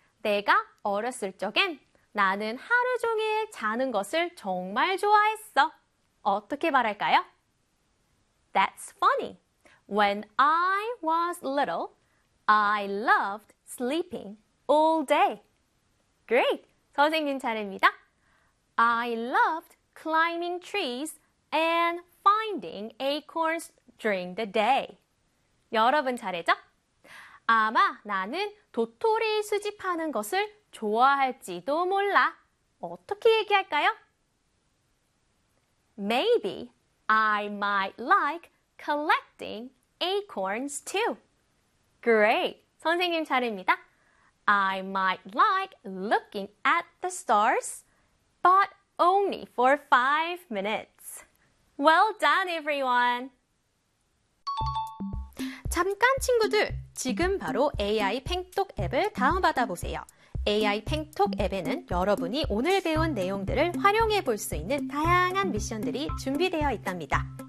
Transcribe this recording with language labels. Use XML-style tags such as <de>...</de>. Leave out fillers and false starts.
<ko>내가 어렸을 적엔 나는 하루 종일 자는 것을 정말 좋아했어. 어떻게 말할까요?</ko> <en>That's funny. When I was little, I loved sleeping all day. Great!</en> <ko>선생님 잘입니다.</ko> <en>I loved climbing trees and finding acorns during the day.</en> <ko>여러분 잘했죠? 아마 나는 도토리 수집하는 것을 좋아할지도 몰라. 어떻게 얘기할까요?</ko> <en>Maybe I might like collecting acorns too. Great.</en> <ko>선생님 잘입니다.</ko> <en>I might like looking at the stars, but only for 5 minutes. Well done, everyone.</en> <ko>잠깐 친구들, 지금 바로 AI 팽톡 앱을 다운받아 보세요. AI 팽톡 앱에는 여러분이 오늘 배운 내용들을 활용해 볼 수 있는 다양한 미션들이 준비되어 있답니다.</ko>